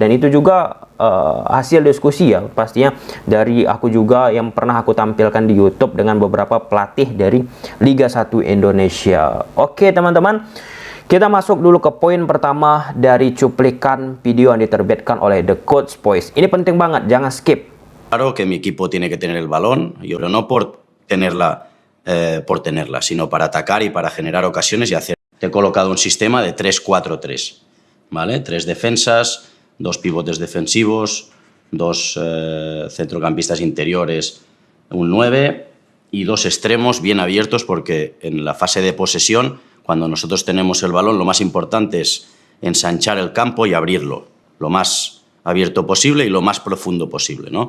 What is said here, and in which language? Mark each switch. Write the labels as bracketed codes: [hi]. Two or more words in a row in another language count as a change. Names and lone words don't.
[id] Dan itu juga hasil diskusi ya pastinya dari aku juga yang pernah aku tampilkan di YouTube dengan beberapa pelatih dari Liga 1 Indonesia. Oke teman-teman, kita masuk dulu ke poin pertama dari cuplikan video yang diterbitkan oleh The Coach Boys. Ini penting banget, jangan skip. [es] Claro que mi equipo tiene que tener el balón, pero no por tenerla, sino para atacar y para generar ocasiones y hacer. Te he colocado un sistema de 3-4-3, ¿vale? 3 defensas, 2 pivotes defensivos, 2 centrocampistas interiores, un 9 y 2 extremos bien abiertos, porque en la fase de posesión, cuando nosotros tenemos el balón, lo más importante es ensanchar el campo y abrirlo lo más abierto posible y lo más profundo posible, ¿no?